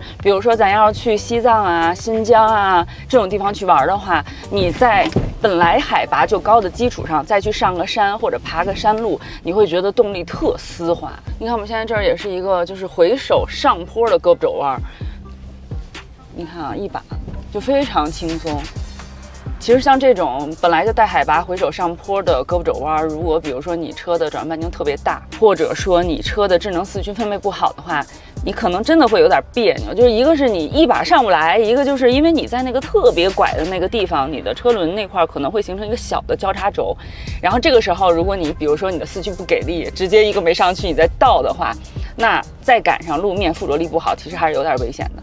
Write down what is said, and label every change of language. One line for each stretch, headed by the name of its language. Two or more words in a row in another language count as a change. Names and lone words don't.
Chinese: 比如说咱要去西藏啊、新疆啊这种地方去玩的话，你在本来海拔就高的基础上再去上个山或者爬个山路，你会觉得动力特丝滑。你看我们现在这儿也是一个就是回手上坡的胳膊肘弯，你看啊，一把就非常轻松。其實像這種本來就帶海拔回手上坡的胳膊肘彎，如果比如說你車的轉彎半徑特別大，或者說你車的智能四驅分配不好的話，你可能真的會有點彆扭。就是一個是你一把上不來，一個就是因為你在那個特別拐的那個地方，你的車輪那塊可能會形成一個小的交叉軸，然後這個時候如果你比如說你的四驅不給力，直接一個沒上去你再倒的話，那再趕上路面附着力不好，其實還是有點危險的。